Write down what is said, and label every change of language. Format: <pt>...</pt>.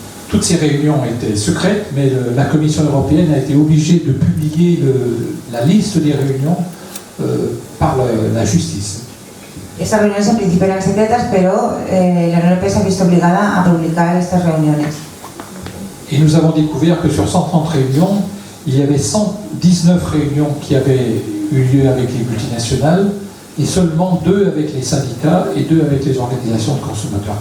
<fr>Toutes ces réunions étaient secrètes, mais la Commission européenne a été obligée de publier la liste des réunions par la justice.</fr> <es>Estas reuniones en principio eran secretas, pero la Unión Europea se ha visto obligada a publicar estas reuniones.</es> <fr>Et nous avons découvert que sur 130 réunions, il y avait 119 réunions qui avaient eu lieu avec les multinationales et seulement 2 avec les syndicats et 2 avec les organisations de consommateurs.</fr>